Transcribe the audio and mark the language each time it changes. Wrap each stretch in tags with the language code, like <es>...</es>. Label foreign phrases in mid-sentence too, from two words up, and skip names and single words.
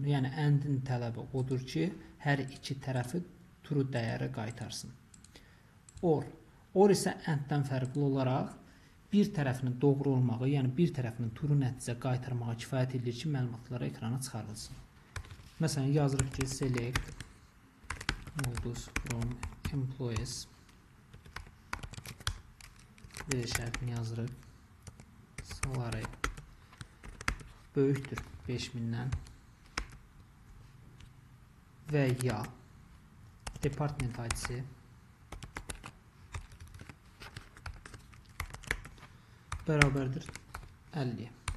<az>Yəni endin tələbi odur ki, hər iki tərəfi true dəyəri qaytarsın. Or isə enddən fərqli olaraq bir tərəfinin doğru olmağı, yəni bir tərəfinin true nəticə qaytarmağa kifayət edir ki, məlumatları ekrana çıxarılsın. Məsələn, yazırıq ki,</az> <en>select modus from employees</en> <az>və şərtini yazırıq. Salary böyükdür 5000-dən və ya</az> <en>department ID-</en> <az>si bərabərdir 50.</az>